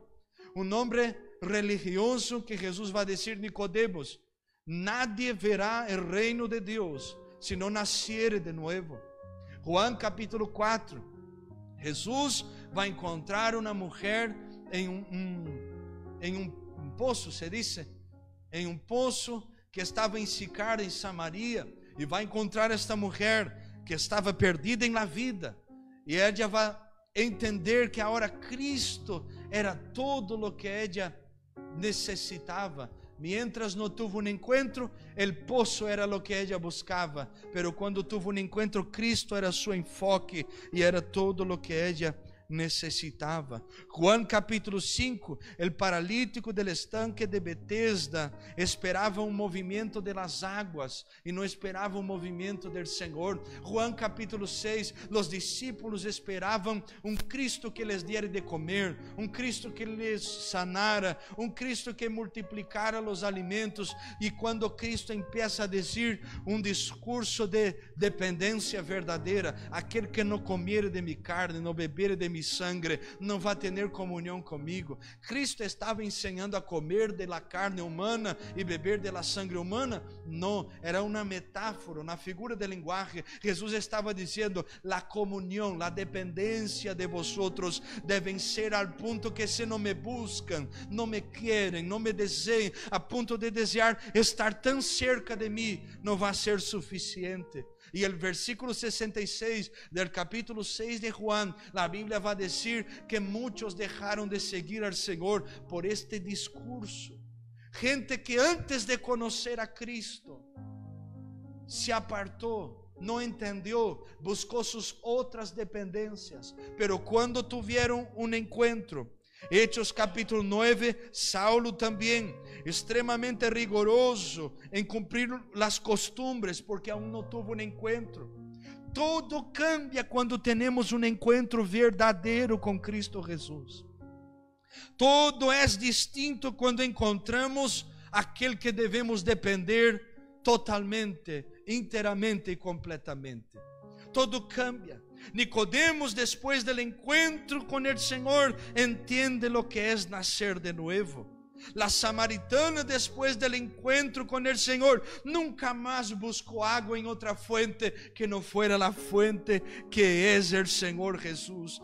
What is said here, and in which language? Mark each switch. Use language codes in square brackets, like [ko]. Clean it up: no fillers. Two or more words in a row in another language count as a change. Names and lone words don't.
[es] Un hombre religioso que Jesús va a decir: Nicodemos, nadie verá el reino de Dios si no naciere de nuevo. Juan capítulo 4, Jesús va a encontrar una mujer en un pozo, se dice, en un pozo que [pt] estava em Sicar, em Samaria, e vai encontrar esta mulher que estava perdida em la vida, e ela vai entender que agora Cristo era [es] todo lo que ella necessitava. Mientras no tuvo un encuentro, el pozo era lo que ella buscaba, pero cuando tuvo un encuentro, Cristo era su enfoque y era todo lo que ella necessitava. Juan capítulo 5, el paralítico del estanque de Betesda esperava [pt] um movimento [es] de las aguas [pt] e não esperava um movimento [es] del Senhor. Juan capítulo 6, los discípulos [pt] esperavam um [es] Cristo que les diera de comer, um Cristo que les sanara, um Cristo que multiplicara los alimentos. [pt] E quando Cristo empieza a dizer um discurso de dependência verdadeira: aquele que não comer de [es] mi carne, [pt] não beber de [es] mi sangre, [pt] não vai ter comunhão comigo. Cristo estava ensinando a comer de [es] la carne humana [pt] e beber de [es] la sangre humana? [pt] Não, era uma metáfora, uma figura de linguagem. Jesus estava dizendo: la comunhão, la dependência de vosotros devem ser al ponto que se não me buscam, não me querem, não me desejam, a ponto de desejar estar tão cerca de mim, não vai ser suficiente. E o versículo 66 del capítulo 6 de Juan, a Bíblia vai dizer que muitos deixaram de seguir al Senhor por este discurso. Gente que antes de conhecer a Cristo se apartou, não entendeu, buscou suas outras dependências, pero quando tiveram um encontro, Hechos capítulo 9, Saulo também, extremamente rigoroso em cumprir as costumbres, porque aún não tuvo um encontro. [es] Todo cambia [pt] quando temos um encontro verdadeiro com Cristo Jesus. Todo é distinto quando encontramos aquele que devemos depender totalmente, inteiramente e completamente. [es] Todo cambia. Nicodemos, después del encuentro con el Señor, entiende lo que es nacer de nuevo. La samaritana, después del encuentro con el Señor, nunca más buscó agua en otra fuente que no fuera la fuente que es el Señor Jesús.